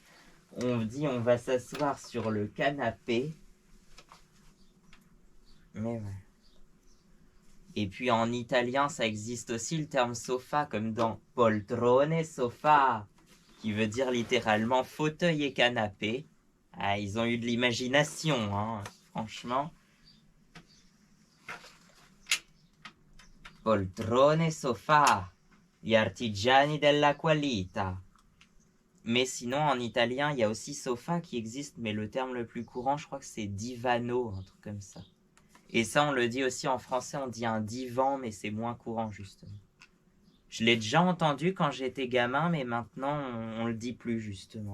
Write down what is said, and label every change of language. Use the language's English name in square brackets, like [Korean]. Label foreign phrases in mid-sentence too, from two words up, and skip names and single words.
[French] On dit on va s'asseoir sur le canapé. Mais ouais. Et puis en italien, ça existe aussi le terme sofa, comme dans poltrone sofa, qui veut dire littéralement fauteuil et canapé. Ah, ils ont eu de l'imagination, hein, franchement. [Italian] Poltrone sofa, gli artigiani della qualità. [French] Mais sinon, en italien, il y a aussi sofa qui existe, mais le terme le plus courant, je crois que c'est divano, un truc comme ça. Et ça, on le dit aussi en français, on dit un divan, mais c'est moins courant, justement. Je l'ai déjà entendu quand j'étais gamin, mais maintenant, on le dit plus, justement.